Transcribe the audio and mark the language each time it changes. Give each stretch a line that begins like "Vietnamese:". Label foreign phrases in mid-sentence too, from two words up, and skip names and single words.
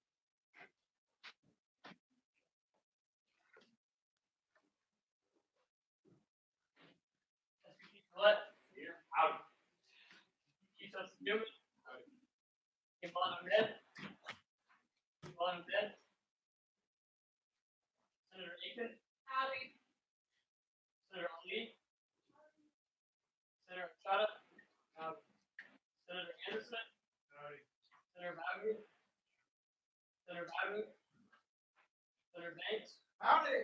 English: What? Out. Keep us doing. Keep on red. Keep on red. Senator Aiken. Howdy. Senator Ali. Senator Chada. Howdy. Senator Anderson. Howdy. Senator Bagu. Senator Bagu. Senator Banks. Howdy.